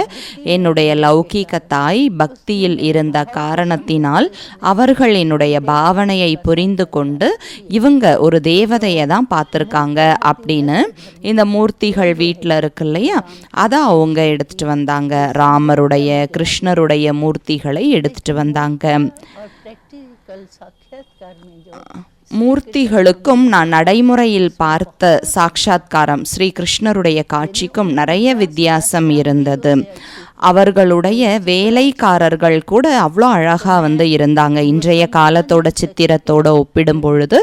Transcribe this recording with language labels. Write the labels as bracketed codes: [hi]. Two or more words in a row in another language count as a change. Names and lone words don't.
[ta] என்னுடைய லௌகீக தாய் பக்தியில் இருந்த காரணத்தினால் அவர்கள் என்னுடைய பாவனையை புரிந்து கொண்டு இவங்க ஒரு தேவதையை தான் பார்த்துருக்காங்க அப்படின்னு இந்த மூர்த்திகள் வீட்டில் இருக்கு இல்லையா, அதை அவங்க எடுத்துகிட்டு வந்தாங்க. ராமருடைய, கிருஷ்ணருடைய மூர்த்திகளை எடுத்துகிட்டு வந்தாங்க. [hi] प्रैक्टिकल साक्षात्कार में जो [ta] மூர்த்திகளுக்கும் நான் நடைமுறையில் பார்த்த சாட்சாத்காரம் ஸ்ரீ கிருஷ்ணருடைய காட்சிக்கும் நிறைய வித்தியாசம் இருந்தது. அவர்களுடைய வேலைக்காரர்கள் கூட அவ்வளோ அழகாக இருந்தாங்க இன்றைய காலத்தோட சித்திரத்தோட ஒப்பிடும் பொழுது.